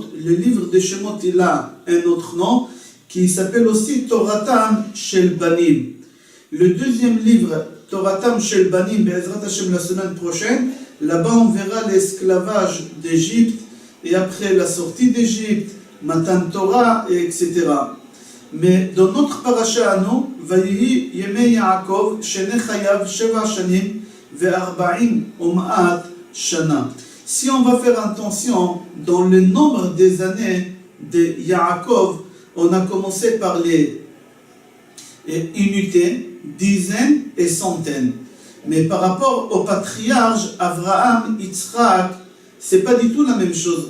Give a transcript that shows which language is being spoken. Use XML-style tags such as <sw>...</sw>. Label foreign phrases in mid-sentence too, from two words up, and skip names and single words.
<fr>Le livre de Shemot, il a un autre nom qui s'appelle aussi</fr> <he>תורתם של בנים.</he> <fr>Le deuxième livre,</fr> <he>תורתם של בנים, בעזרת השם,</he> <fr>la semaine prochaine, là-bas on verra l'esclavage d'Égypte et après la sortie d'Égypte,</fr> <he>מתן תורה,</he> <fr>et etc. Mais dans notre paracha à nous,</fr> <he>ויהי ימי יעקב, שני חייו, שבע שנים, וארבעים ומאת שנה.</he> <fr>Si on va faire attention, dans le nombre des années de Yaakov, on a commencé par les unités, dizaines et centaines. Mais par rapport aux patriarches, Abraham, Yitzhak, c'est pas du tout la même chose.</fr>